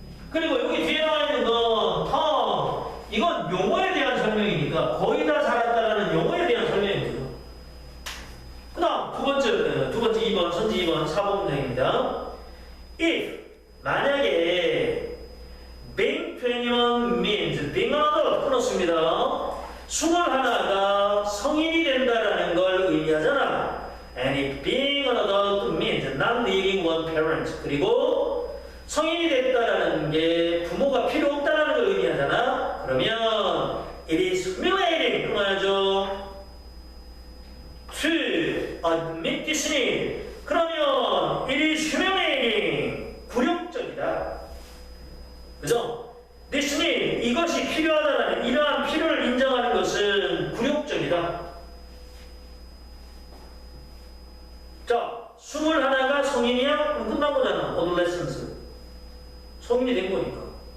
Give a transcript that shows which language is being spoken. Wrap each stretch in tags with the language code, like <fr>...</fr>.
<ko>그리고 여기 뒤에 나와 있는 건 이건 용어에 대한 설명이니까 거의 다 자랐다라는 용어에 대한 설명이죠. 그 다음 두 번째 2번, 선지 2번, 4번 문장입니다.</ko> <en>If,</en> <ko>만약에</ko> <en>being 21 means being an adult</en> <ko>끊었습니다. 21가 성인이 된다라는 걸 의미하잖아.</ko> <en>And if being an adult means not needing one parent,</en> <ko>그리고 성인이 됐다라는 게 부모가 필요 없다라는 걸 의미하잖아. 그러면</ko> <en>it is humiliating</en> <ko>끊어야죠.</ko> <en>To admit this need.</en> <ko>그러면</ko> <en>it is humiliating,</en> <ko>굴욕적이다. 그죠?</ko> <en>This need,</en> <ko>이것이 필요하다는 이러한 필요를 인정하는 것은 굴욕적이다. 자, 21가 성인이야? 그럼 끝난 거잖아. adolescence. 성인이 된 거니까.</ko>